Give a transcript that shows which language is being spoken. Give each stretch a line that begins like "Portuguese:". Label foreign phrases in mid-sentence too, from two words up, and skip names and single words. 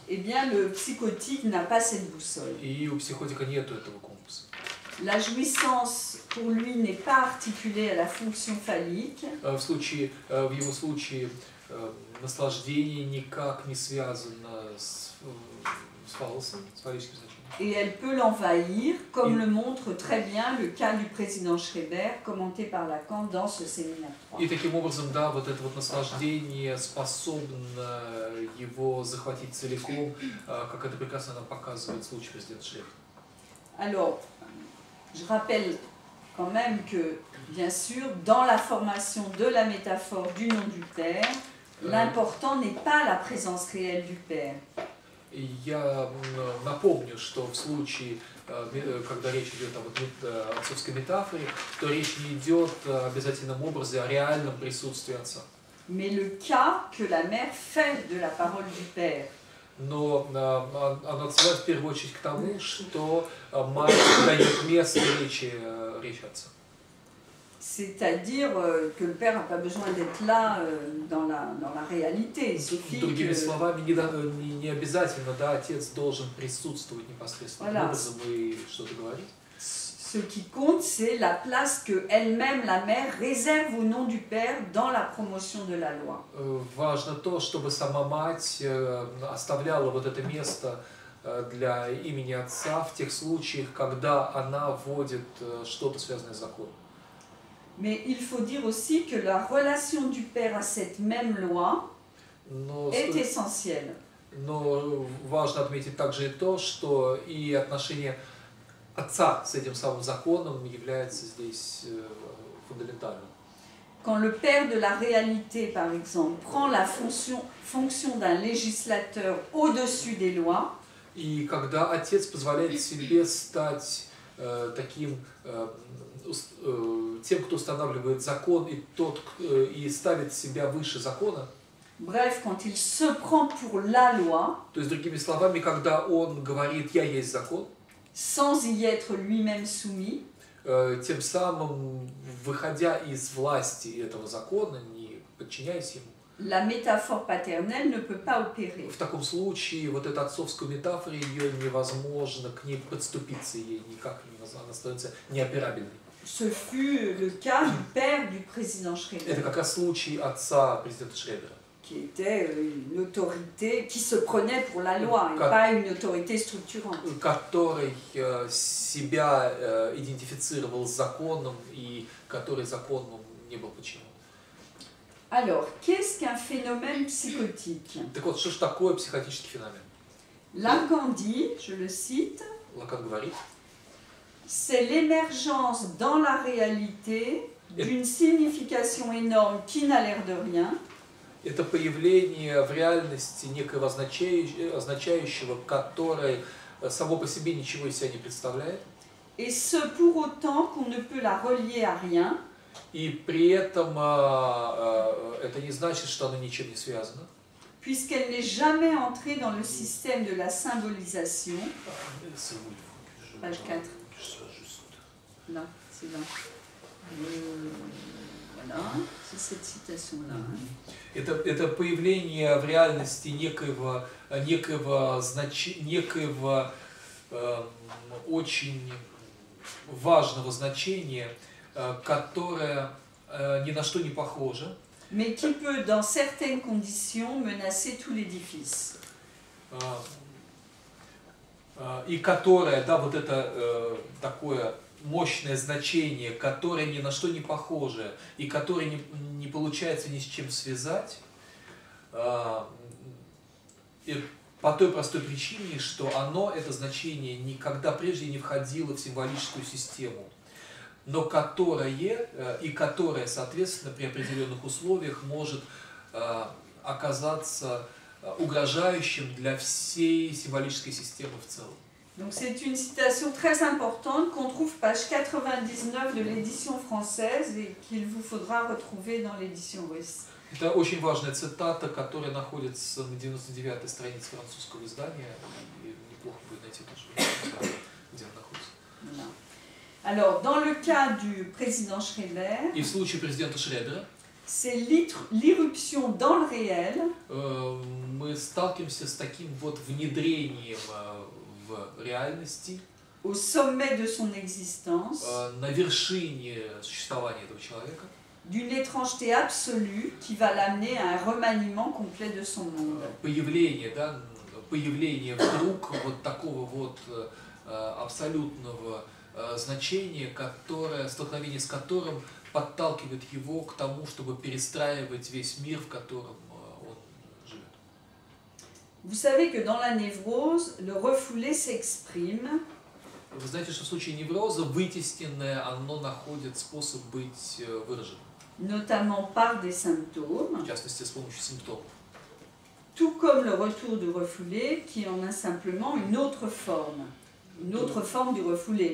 French: Eh bien, le psychotique n'a pas cette boussole.
Russian: И у психотика нету этого компаса.
French: La jouissance, pour lui, n'est pas articulée à la fonction phallique.
Russian: В его случае наслаждение никак не связано с фаллосом, с фаллическим значением.
French: Et elle peut l'envahir, comme le montre très bien le cas du président Schreiber, commenté par Lacan dans ce séminaire 3.
Russian: И таким образом, да, вот это вот наслаждение способно его захватить целиком, как это прекрасно нам показывает случай президента Шрейбера.
French: Alors, je rappelle quand même que, bien sûr, dans la formation de la métaphore du nom du Père, l'important n'est pas la présence réelle du Père.
Russian: Я напомню, что в случае, когда речь идет о отцовской метафоре, то речь не идет обязательном образе о реальном присутствии отца.
French: Mais le cas que la mère fait de la parole du Père.
Russian: Но она отсылает в первую очередь к тому, что мать дает место речи отца.
French: C'est-à-dire que le père n'a pas besoin d'être là dans la réalité. Il suffit
Russian: Другими словами, не обязательно, да, отец должен присутствовать непосредственно образом и что-то говорить.
French: Ce qui compte, c'est la place que elle-même, la mère, réserve au nom du Père dans la promotion de la loi.
Russian: Важно то, чтобы сама мать оставляла вот это место для имени Отца в тех случаях, когда она вводит что-то связанное с законом.
French: Mais il faut dire aussi que la relation du Père à cette même loi est essentielle.
Russian: Но важно отметить также и то, что и отношение Отца с этим самым законом является здесь фундаментальным.
French: Quand le Père de la réalité, par exemple, prend la fonction d'un législateur au-dessus des lois,
Russian: и когда Отец позволяет себе стать тем, кто устанавливает закон, и ставит себя выше закона.
French: Bref, quand il se prend pour la loi,
Russian: то есть, другими словами, когда он говорит «я есть закон»,
French: sans y être lui-même soumis,
Russian: тем самым, выходя из власти этого закона, не подчиняясь ему,
French: la métaphore paternelle ne peut pas opérer.
Russian: В таком случае вот эта отцовская метафора, ее невозможно к ней подступиться, ей никак невозможно, она становится неоперабельной.
French: Ce fut le cas du père du président Schreiber.
Russian: Это как раз случай отца президента Шрейбера.
French: Qui était une autorité qui se prenait pour la loi et pas une autorité structurante.
Russian: Который себя идентифицировал с законом и который закону не был подчинен.
French: Alors, qu'est-ce qu'un phénomène psychotique?
Russian: Так вот, что же такое психотический феномен?
French: Lacan dit, je le cite,
Russian: Лакан говорит,
French: c'est l'émergence dans la réalité d'une signification énorme qui n'a l'air de rien.
Russian: Это появление в реальности некого означающего, которое само по себе ничего из себя не представляет.
French: Et ce pour autant qu'on ne peut la relier à rien.
Russian: И при этом это не значит, что оно ничем не связано.
French: Puisqu'elle n'est jamais entrée dans le système de la symbolisation. Page 4. Là, c'est là. Voilà, c'est cette citation-là.
Russian: Это появление в реальности некоего очень важного значения, которое ни на что не похоже.
French: Mais qui peut, dans certaines conditions, menacer tout l'édifice.
Russian: И которое, да, вот это такое мощное значение, которое ни на что не похоже, и которое не получается ни с чем связать, по той простой причине, что оно, это значение, никогда прежде не входило в символическую систему. но которое, соответственно, при определенных условиях может оказаться угрожающим для всей символической системы в целом.
French: Donc c'est une citation très importante qu'on trouve page 99 de l'édition française et qu'il vous faudra retrouver dans l'édition russe.
Russian: Это очень важная цитата, которая находится на 99-й странице французского издания. И неплохо будет найти тоже, где она находится.
French: Voilà. Alors, dans le cas du président Schröder,
Russian: И в случае президента Шредера
French: c'est l'irruption dans le réel
Russian: мы сталкиваемся с таким вот внедрением в реальности,
French: au sommet de son existence,
Russian: на вершине существования этого человека,
French: d'une étrangeté absolue qui va l'amener à un remaniement complet de son monde.
Russian: появление вдруг вот такого вот абсолютного значения, столкновение с которым подталкивает его к тому, чтобы перестраивать весь мир, в котором он живет.
French: Vous savez que dans la névrose, le refoulé s'exprime
Russian: Вы знаете, что в случае невроза вытесненное, оно находит способ быть выраженным,
French: notamment par des symptômes,
Russian: в частности, с помощью симптомов.
French: tout comme le retour du refoulé qui en a simplement une autre forme du refoulé.